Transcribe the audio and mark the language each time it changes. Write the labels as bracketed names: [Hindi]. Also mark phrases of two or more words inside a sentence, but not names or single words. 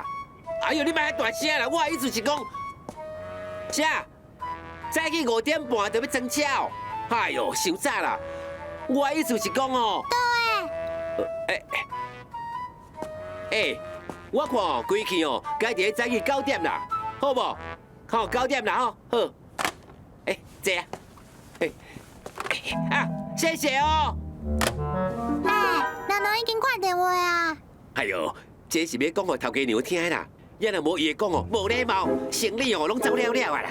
[Min Nan Chinese] 哎呦，你莫大声啦！我的意思是讲，啥？早起5点半就要装车哦。哎呦，伤早啦！我的意思是讲哦。我看哦，规气哦，该伫咧早起9点啦，好无？好9点啦吼，好。坐啊。谢谢哦。人拢已经挂电话啊。哎呦，这是要讲互头家娘听的啦。要若无伊会讲哦，无礼貌，生理哦拢走了了啊啦。